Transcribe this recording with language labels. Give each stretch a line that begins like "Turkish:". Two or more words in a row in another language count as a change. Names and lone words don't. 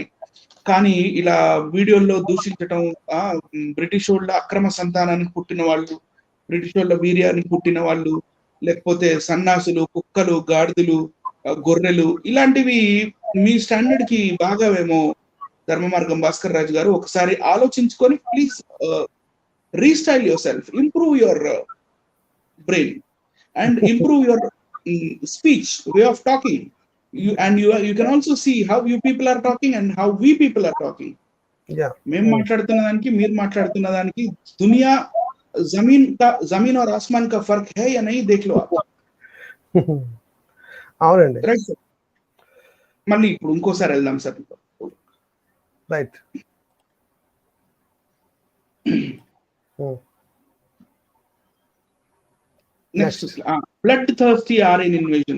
Telugu: కానీ ఇలా వీడియోల్లో దూషించటం, బ్రిటిష్ వాళ్ళ అక్రమ సంతానానికి పుట్టిన వాళ్ళు, బ్రిటిష్ వాళ్ళ వీర్యానికి పుట్టిన వాళ్ళు, లేకపోతే సన్నాసులు, కుక్కలు, గాడిదలు, గొర్రెలు ఇలాంటివి మీ స్టాండర్డ్ కి బాగావేమో ధర్మ మార్గం భాస్కర్ రాజు గారు. ఒకసారి ఆలోచించుకొని
English: please restyle yourself, improve your brain and improve your speech, way of talking. You can also see how you people are talking and how we people are talking.
Telugu: మేము మాట్లాడుతున్న దానికి మీరు మాట్లాడుతున్న దానికి
Hindi: दुनिया ज़मीन और आसमान का फर्क है या नहीं देख लो आप.
Telugu: అవునండి.
English: right sir.
Telugu: మళ్ళీ ఇప్పుడు ఇంకోసారి వెళ్దాం సార్. రైట్.
English: next bloodthirsty RN invasion.